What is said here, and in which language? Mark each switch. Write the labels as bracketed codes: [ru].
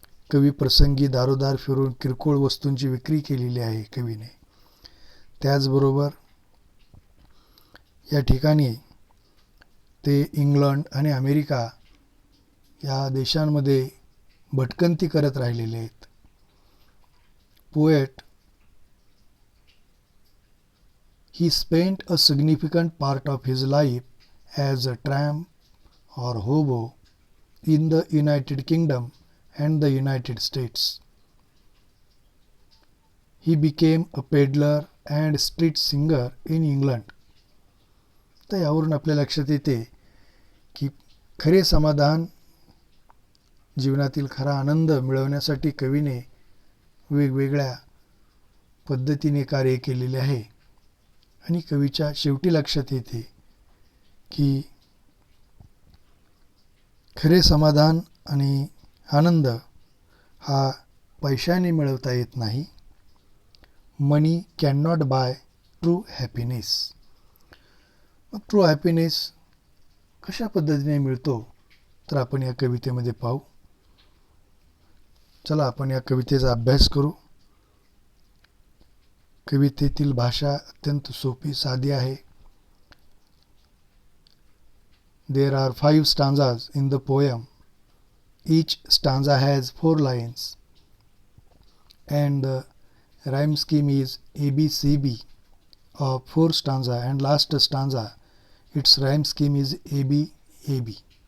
[mr] कवी प्रसंगी दारोदार फिरून किरकोळ वस्तूंची विक्री केलेली आहे कवीने. त्याचबरोबर या ठिकाणी ते इंग्लंड आणि अमेरिका या देशांमध्ये भटकंती करत राहिलेले आहेत. [en] Poet, he spent a significant part of his life as a tramp or hobo in the United Kingdom and the United States. He became a peddler and street singer in England. [mr] तर यावरून आपल्या लक्षात येते की खरे समाधान, जीवनातील खरा आनंद मिळवण्यासाठी कवीने वेगवेगळ्या पद्धतीने कार्य केलेले आहे. आणि कवीच्या शेवटी लक्षात येते की खरे समाधान आणि आनंद हा पैशाने मिळवता येत नाही. [en] Money can not buy true happiness. [mr] मग ट्रू हॅपीनेस कशा पद्धतीने मिळतो तर आपण या कवितेमध्ये पाहू. चला आपण या कवितेचा अभ्यास करू. कवितेतील भाषा अत्यंत सोपी, साधी आहे. [en] There are 5 stanzas in the poem. Each stanza has 4 lines and the rhyme scheme is ABCB of 4 stanza, and last stanza its rhyme scheme is ABAB.